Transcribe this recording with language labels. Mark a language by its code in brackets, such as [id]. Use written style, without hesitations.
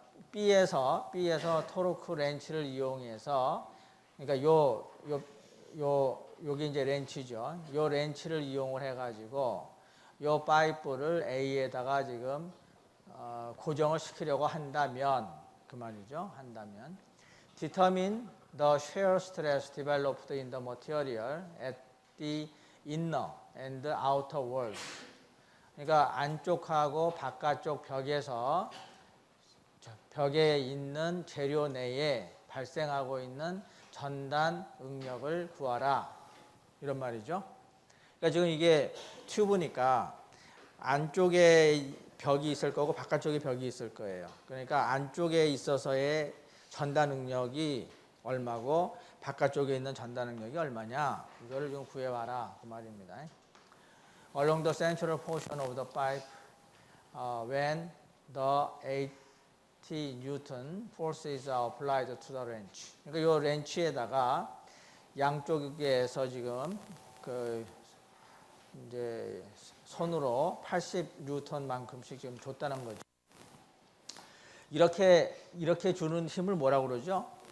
[ko] B에서 토르크 렌치를 이용해서 그러니까 요게 이제 렌치죠. 요 렌치를 이용을 해가지고 요 파이프를 A에다가 지금 고정을 시키려고 한다면 그 말이죠. 한다면 [en] determine the shear stress developed in the material at the inner and outer walls. [ko] 그러니까 안쪽하고 바깥쪽 벽에서 벽에 있는 재료 내에 발생하고 있는 전단 응력을 구하라. 이런 말이죠. 그러니까 지금 이게 튜브니까 안쪽에 벽이 있을 거고 바깥쪽에 벽이 있을 거예요. 그러니까 안쪽에 있어서의 전달 능력이 얼마고 바깥쪽에 있는 전달 능력이 얼마냐, 이거를 좀 구해와라 그 말입니다. [en] Along the central portion of the pipe, when the 80 Newton force is applied to the wrench. [ko] 그러니까 이 렌치에다가 양쪽에서 지금 그 이제 손으로 80 뉴턴만큼씩 지금 줬다는 거죠. 이렇게 주는 힘을 뭐라고 그러죠?